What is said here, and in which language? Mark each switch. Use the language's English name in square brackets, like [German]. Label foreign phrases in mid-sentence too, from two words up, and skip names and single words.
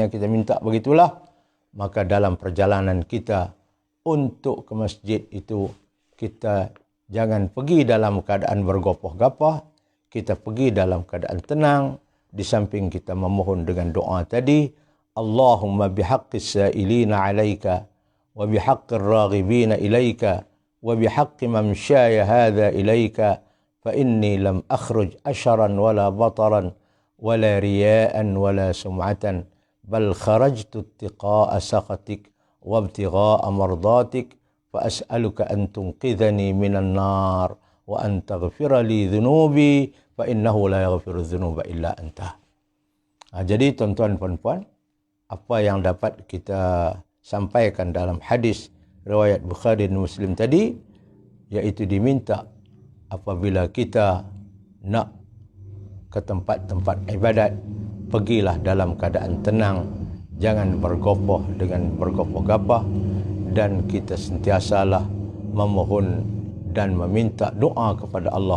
[Malay] kita minta begitulah, maka dalam perjalanan kita untuk ke masjid itu kita jangan pergi dalam keadaan bergopoh-gapah, kita pergi dalam keadaan tenang, di samping kita memohon dengan doa tadi, [Arabic] اللهم بحق السائلين عليك، وبحق الراغبين إليك، وبحق ممشاي هذا إليك, فإني لم أخرج أشرا ولا بطرا، ولا رياء ولا سمعة، بل خرجت اتقاء سخطك، وابتغاء مرضاتك, فأسألك أن تنقذني من النار وأن تغفر لي ذنوبي فإنه لا يغفر الذنوب إلا أنت. [Malay] Jadi tuan-tuan dan puan, apa yang dapat kita sampaikan dalam hadis riwayat Bukhari dan Muslim tadi, iaitu diminta apabila kita nak ke tempat-tempat ibadat, pergilah dalam keadaan tenang, jangan bergopoh dengan bergopoh-gapah, dan kita sentiasalah memohon dan meminta doa kepada Allah.